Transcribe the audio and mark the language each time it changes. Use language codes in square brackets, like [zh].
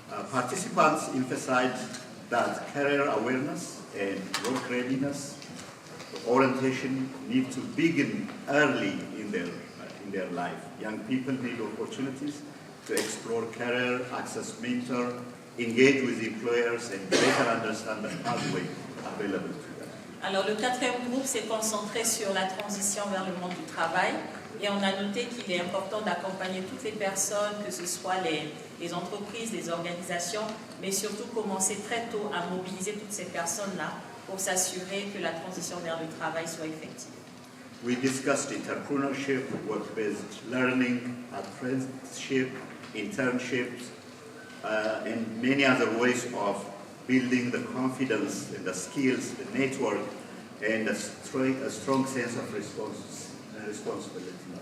[en] Participants emphasized that career awareness and work readiness orientation need to begin early in their life. Young people need opportunities to explore career, access mentor, engage with employers, and better understand the pathway available to them. [fr] Alors le quatrième groupe s'est concentré sur la transition vers le monde du travail et on a noté qu'il est important d'accompagner toutes les personnes, que ce soit les entreprises, les organisations, mais surtout commencer très tôt à mobiliser toutes ces personnes-là pour s'assurer que la transition vers le travail soit effective. [en] We discussed entrepreneurship, work-based learning, apprenticeship, internships, and many other ways of building the confidence and the skills, the network, and a strong sense of responsibility.